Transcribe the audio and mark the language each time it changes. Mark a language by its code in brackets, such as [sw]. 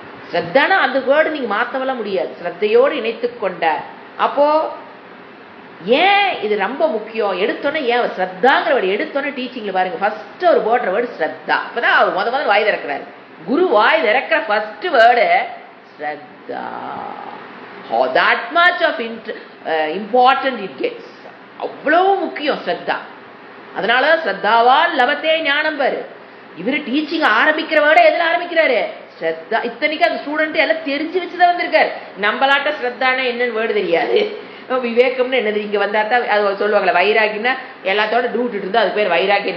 [ta] ஸ்ரத்தானா அந்த வேர்டு நீங்க மாத்தவெல்லாம் முடியாது. ஸ்ரத்தையோடு இணைத்து கொண்ட. அப்போ ஏன் இது ரொம்ப முக்கியம்? எடுத்தோன்னே ஏன் ஸ்ரத்தாங்கிற வேர்டு எடுத்தோன்னே டீச்சிங்ல பாருங்க, ஃபர்ஸ்ட் ஒரு போடுற வேர்டு ஸ்ரத்தா. அப்பதான் அவர் முதல் வாய் திறக்கிறாரு. குரு வாய் திறக்கிற first word Shraddha. [en] How that much of important it gets. [ta] அவ்வளவு முக்கியம் ஸ்ரத்தா. அதனால ஸ்ரத்தாவால் லபத்தே ஞானம் பாரு. இவரு டீச்சிங் ஆரம்பிக்கிறவோட எதுல ஆரம்பிக்கிறாரு? ஸ்ரத்தா. இத்தனைக்கு அந்த ஸ்டூடெண்ட் எல்லாம் தெரிஞ்சு வச்சுதான் வந்திருக்காரு. நம்மளாட்ட ஸ்ரத்தானா என்னன்னு வேர்டு தெரியாது. விவேகம்னு என்னது இங்க வந்தா தான் அது சொல்லுவாங்களே, வைராகின்னா எல்லாத்தோட டூட்டு இருந்தா அது பேர் வைராகி.